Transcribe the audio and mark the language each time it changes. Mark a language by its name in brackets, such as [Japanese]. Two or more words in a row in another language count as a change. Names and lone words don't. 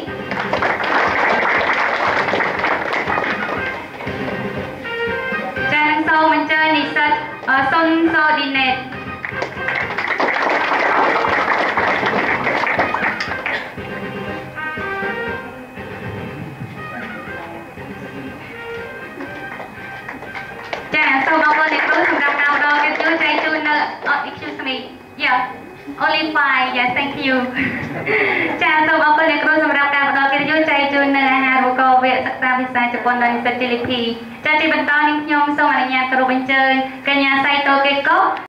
[Khmer] ចាសូមអញ្ជើញនិស្សិតសុនសូឌីណេតចា សូមអរគុណអ្នកគ្រូសម្រាប់ការផ្ដល់កិត្តិយសចែកជូននៅ [English] excuse me yeah only 5 yes thank you [Khmer] ចាសូមអរគុណអ្នកគ្រូសម្រាប់ការផ្ដល់កិត្តិយសចែកជូននៅអាហារូបករណ៍វគ្គសិក្សាភាសាជប៉ុនដល់និស្សិតជាលិភីចាជាបន្តនេះខ្ញុំសូមអនុញ្ញាតគោរពអញ្ជើញកញ្ញាសៃតូកេកុ